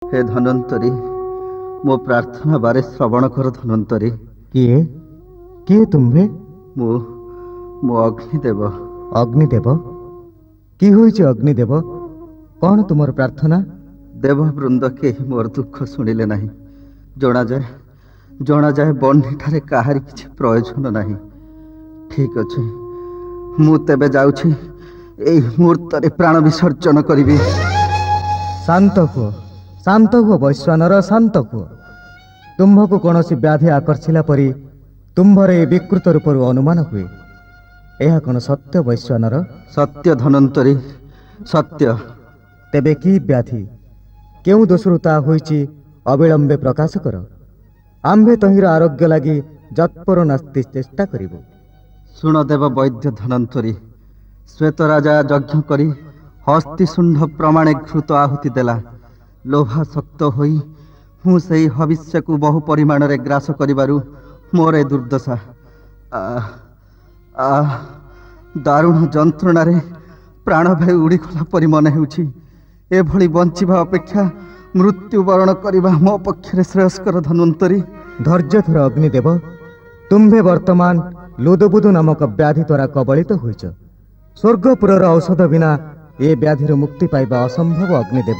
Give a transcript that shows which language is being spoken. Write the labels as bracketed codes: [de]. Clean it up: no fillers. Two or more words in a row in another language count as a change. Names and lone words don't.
[or] ହେ ଧନନ୍ତରୀ ମୋ ପ୍ରାର୍ଥନା ବାରେ ଶ୍ରବଣ କର ଧନନ୍ତରୀ। କିଏ କିଏ ତୁମ୍ଭେ? ମୁ ମୋ ଅଗ୍ନିଦେବ। ଅଗ୍ନିଦେବ? କି ହୋଇଛି ଅଗ୍ନିଦେବ? କଉଣ ତୁମର ପ୍ରାର୍ଥନା? ଦେବବୃନ୍ଦ କେହି ମୋର ଦୁଃଖ ଶୁଣିଲେ ନାହିଁ। ଜଣା ଯାଏ ବହ୍ନିଠାରେ କାହାରି କିଛି ପ୍ରୟୋଜନ ନାହିଁ। ଠିକ ଅଛି ମୁ ତେବେ ଯାଉଛି ଏହି ମୁହୂର୍ତ୍ତରେ ପ୍ରାଣ ବିସର୍ଜନ କରିବି। ଶାନ୍ତ ହୁଅ ବୈଶ୍ୱାନର, ଶାନ୍ତ ହୁଅ। ତୁମ୍ଭକୁ କୌଣସି ବ୍ୟାଧି ଆକର୍ଷିଲା ପରି ତୁମ୍ଭର ଏ ବିକୃତ ରୂପରୁ ଅନୁମାନ ହୁଏ। ଏହା କଉଣ ସତ୍ୟ ବୈଶ୍ୱାନର? ସତ୍ୟ ଧନନ୍ତରୀ, ସତ୍ୟ। ତେବେ କି ବ୍ୟାଧି, କେଉଁ ଦୋଷରୁ ତା ହୋଇଛି ଅବିଳମ୍ବେ ପ୍ରକାଶ କର। ଆମ୍ଭେ ତାହାର ଆରୋଗ୍ୟ ଲାଗି ଯତ୍ପର ନାସ୍ତି ଚେଷ୍ଟା କରିବୁ। ଶୁଣ ଦେବ ବୈଦ୍ୟ ଧନନ୍ତରୀ, ଶ୍ୱେତ ରାଜା ଯଜ୍ଞ କରି ହସ୍ତିଶୁଣ୍ଡ ପ୍ରମାଣେ ଘୃତ ଆହୁତି ଦେଲା। ଲୋଭାସକ୍ତ ହୋଇ ହୁଁ ସେହି ହବିଷ୍ୟକୁ ବହୁ ପରିମାଣରେ ଗ୍ରାସ କରିବାରୁ ମୋର ଦୁର୍ଦ୍ଦଶା। ଦାରୁଣ ଯନ୍ତ୍ରଣାରେ ପ୍ରାଣ ଭାଇ ଉଡ଼ିଗଲା ପରି ମନ ହେଉଛି। ଏଭଳି ବଞ୍ଚିବା ଅପେକ୍ଷା ମୃତ୍ୟୁବରଣ କରିବା ମୋ ପକ୍ଷରେ ଶ୍ରେୟସ୍କର ଧନ୍ୱନ୍ତରୀ। ଧୈର୍ଯ୍ୟ ଧର ଅଗ୍ନିଦେବ। ତୁମ୍ଭେ ବର୍ତ୍ତମାନ ଲୁଦବୁଦୁ ନାମକ ବ୍ୟାଧି ଦ୍ୱାରା କବଳିତ ହୋଇଛ। ସ୍ୱର୍ଗପୁରର ଔଷଧ ବିନା ଏ ବ୍ୟାଧିର ମୁକ୍ତି ପାଇବା ଅସମ୍ଭବ ଅଗ୍ନିଦେବ।